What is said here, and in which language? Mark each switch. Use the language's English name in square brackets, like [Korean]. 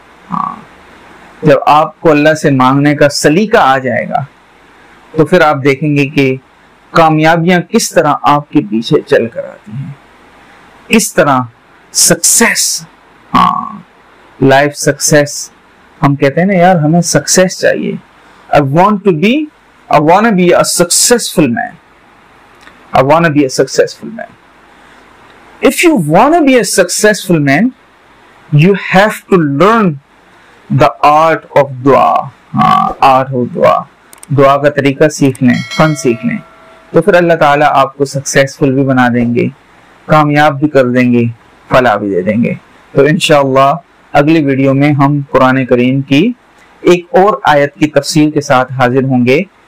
[Urdu] ہاں جب آپ کو اللہ سے مانگنے کا سلیقہ آ جائے گا تو پھر آپ دیکھیں گے کہ کامیابیاں کس طرح آپ کے پیچھے چل کر آتی ہیں, کس طرح سکسیس, ہاں لائف سکسیس. ہم کہتے ہیں نا یار ہمیں سکسیس چاہیے. [English] I want to be a successful man. I want to be a successful man. If you want to be a successful man, you have to learn the art of dua. art of dua. [Urdu] دعا کا طریقہ سیکھ لیں, فن سیکھ لیں, تو پھر اللہ تعالیٰ آپ کو سکسیسفل بھی بنا دیں گے, کامیاب بھی کر دیں گے, فلاح بھی دے دیں گے. تو انشاءاللہ اگلی ویڈیو میں ہم قرآن کریم کی ایک اور آیت کی تفصیل کے ساتھ حاضر ہوں گے.